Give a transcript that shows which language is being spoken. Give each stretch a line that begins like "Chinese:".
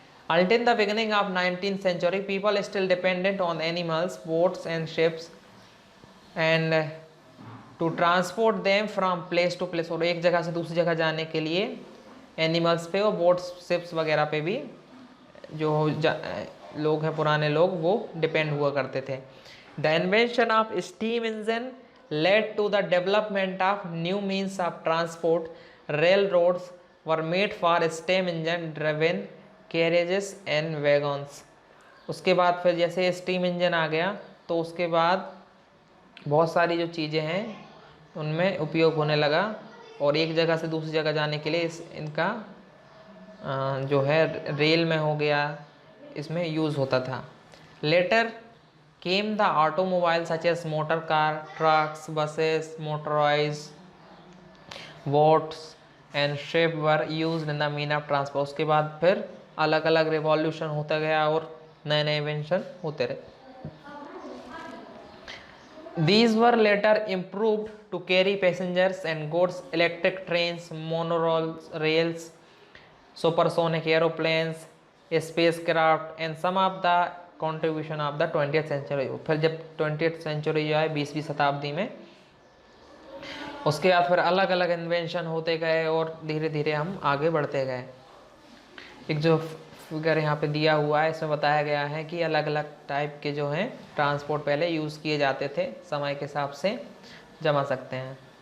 English: Until the beginning of 19th century, people still dependent on animals, boats and ships, and to transport them from place to place,
Hindi: और एक जगह से दूसरी जगह जाने के लिए एनिमल्स पे और बोट्स, शिप्स वगैरह पे भी जो लोग हैं, पुराने लोग, वो डिपेंड हुआ करते थे.
English: The invention of steam engine led to the development of new means of transport. Railroads were made for steam engine driven carriages and wagons.
Hindi: उसके बाद फिर जैसे स्टीम इंजन आ गया तो उसके बाद बहुत सारी जो चीज़ें हैं उनमें उपयोग होने लगा, और एक जगह से दूसरी जगह जाने के लिए इनका जो है रेल में हो गया, इसमें यूज़ होता था.
English: Later came the automobiles such as motor car, trucks, buses, motorized boats and ship were used in the mean of transport.
Hindi: उसके बाद फिर अलग अलग रिवॉल्यूशन होता गया और नए नए इन्वेंशन होते रहे.
English: These were later improved to carry passengers and goods. Electric trains, monorails, supersonic aeroplanes, spacecraft and some of the contribution of the 20th century.
Hindi: फिर जब 20th सेंचुरी जो है 20वीं शताब्दी में, उसके बाद फिर अलग अलग इन्वेंशन होते गए और धीरे धीरे हम आगे बढ़ते गए. एक जो फिगर यहाँ पे दिया हुआ है इसमें बताया गया है कि अलग अलग टाइप के जो हैं ट्रांसपोर्ट पहले यूज़ किए जाते थे, समय के हिसाब से जमा सकते हैं.